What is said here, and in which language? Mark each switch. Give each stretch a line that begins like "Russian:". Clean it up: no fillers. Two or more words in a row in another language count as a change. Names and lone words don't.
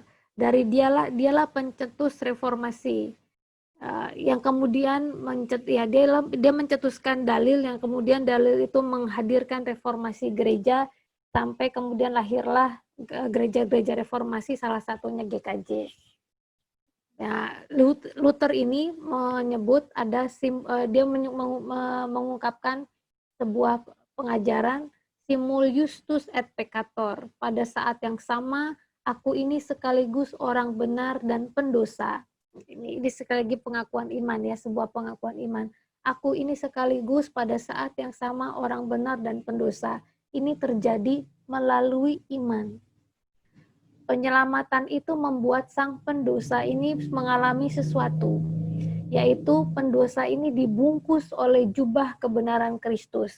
Indonesian: Dari dialah pencetus reformasi, yang kemudian dia mencetuskan dalil, yang kemudian dalil itu menghadirkan reformasi gereja, sampai kemudian lahirlah gereja-gereja reformasi, salah satunya GKJ. Ya, Luther ini menyebut dia mengungkapkan sebuah pengajaran
Latin: simul justus et peccator.
Indonesian: Pada saat yang sama, aku ini sekaligus orang benar dan pendosa. Ini sekali lagi pengakuan iman ya, sebuah pengakuan iman. Aku ini sekaligus pada saat yang sama orang benar dan pendosa. Ini terjadi melalui iman. Penyelamatan itu membuat sang pendosa ini mengalami sesuatu, yaitu pendosa ini dibungkus oleh jubah kebenaran Kristus.